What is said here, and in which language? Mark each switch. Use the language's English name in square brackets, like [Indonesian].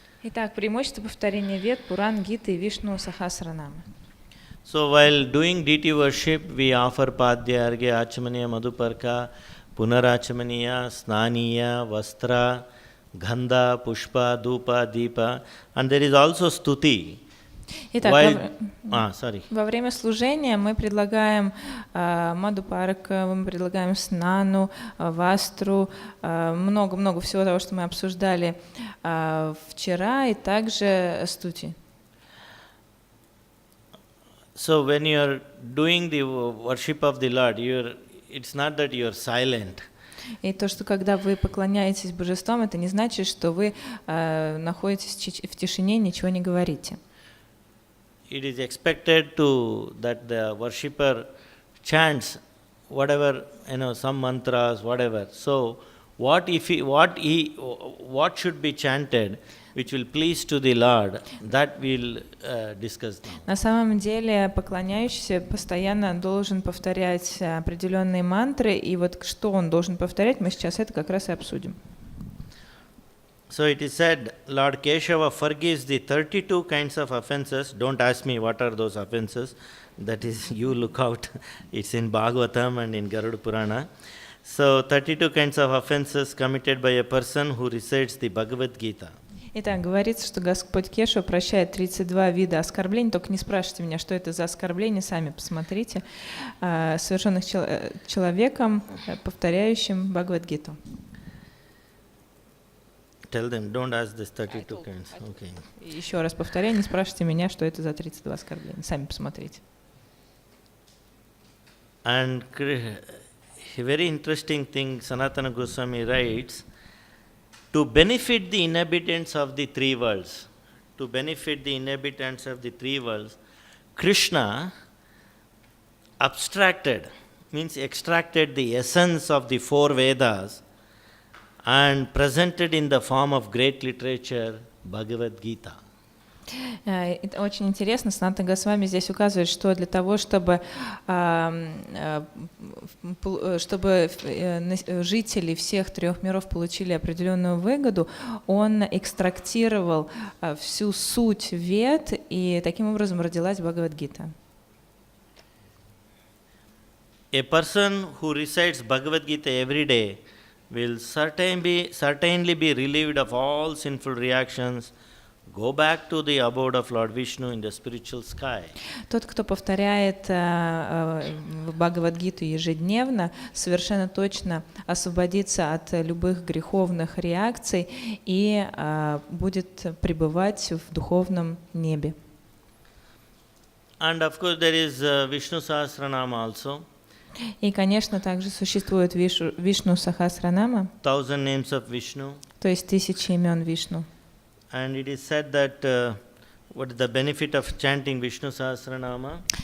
[Russian] Итак, преимущество повторения Вед, Пуран, Гиты и Вишну Сахасранамы. [English] So while doing deity worship, we offer Padya, Argya, Achmaniya, Madhuparka, Punarachmaniya, Snaniya, Vastra, Gandha, Pushpa, Dhupa, Deepa, and there is also Stuti. [Russian] Итак, во время служения мы предлагаем Мадхупарка, мы предлагаем Снану, Вастру, много-много всего того, что мы обсуждали вчера, и также Стути. [English] So when you are doing the worship of the Lord, it's not that you are silent. [Russian] И то, что когда вы поклоняетесь божествам, это не значит, что вы находитесь в тишине и ничего не говорите. [English] It is expected that the worshipper chants whatever, some mantras, whatever. So what should be chanted, which will please to the Lord, that we'll discuss now. [Russian] На самом деле поклоняющийся постоянно должен повторять определенные мантры, и вот что он должен повторять, мы сейчас это как раз и обсудим. [English] So it is said, Lord Keshava forgives the 32 kinds of offenses. Don't ask me what are those offenses. That is, you look out. It's in Bhagavatam and in Garuda Purana. So 32 kinds of offenses committed by a person who recites the Bhagavad Gita. [Russian] Итак, говорится, что Господь Кешава прощает 32 вида оскорблений. Только не спрашивайте меня, что это за оскорбления, сами посмотрите. Совершенных человеком, повторяющим Бхагавад-гиту. [English] Tell them, don't ask this 32 kinds. Okay. [Russian] Еще раз повторяю, не спрашивайте меня, что это за 32 оскорбления. Сами посмотрите. [English] And a very interesting thing, Sanatana Goswami writes, to benefit the inhabitants of the three worlds, Krishna extracted the essence of the four Vedas and presented in the form of great literature Bhagavad Gita. [Russian] Это очень интересно. Саната Госвами здесь указывает, что для того, чтобы жители всех трех миров получили определенную выгоду, он экстрактировал всю суть вед, и таким образом родилась Бхагавад-гита. [English] A person who recites Bhagavad Gita every day will certainly be relieved of all sinful reactions, go back to the abode of Lord Vishnu in the spiritual sky. [Russian] Тот, кто повторяет Бхагавад-гиту ежедневно, совершенно точно освободится от любых греховных реакций и будет пребывать в духовном небе. [English] And of course there is Vishnu Sahasranama also. [Russian] И, конечно, также существует Вишну Сахасранама, [English] 1000 names of Vishnu. [Russian] то есть 1000 имен Вишну. [English] And it is said that what is the benefit of chanting Vishnu Sahasranama?